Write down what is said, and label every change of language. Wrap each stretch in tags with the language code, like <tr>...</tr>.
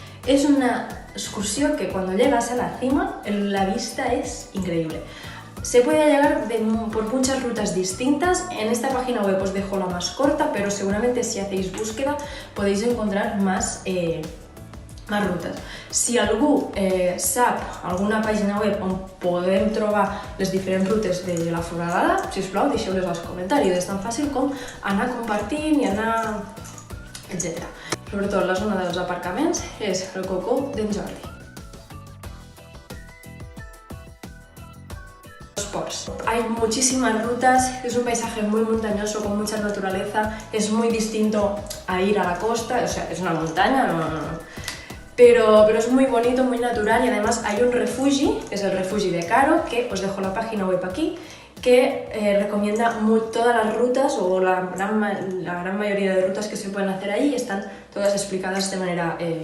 <es>Es una excursión que cuando llegas a la cima, la vista es increíble. Se puede llegar por muchas rutas distintas. En esta página web os dejo la más corta, pero seguramente si hacéis búsqueda podéis encontrar más rutas.</es> <ca>Si algú sap alguna pàgina web on podem trobar les diferents rutes de la Foradada, sisplau, deixeu-les als comentaris. És tan fàcil com anar compartint i anar... etc. Sobretot la zona dels aparcaments és el cocó d'en Jordi.</ca> <es>Hay muchísimas rutas, es un paisaje muy montañoso con mucha naturaleza, es muy distinto a ir a la costa, o sea, es una montaña, pero es muy bonito, muy natural y además hay un refugi, que es el refugi de Caro, que os dejo la página web aquí, que recomienda todas las rutas o la gran mayoría de rutas que se pueden hacer ahí, están todas explicadas de manera...</es>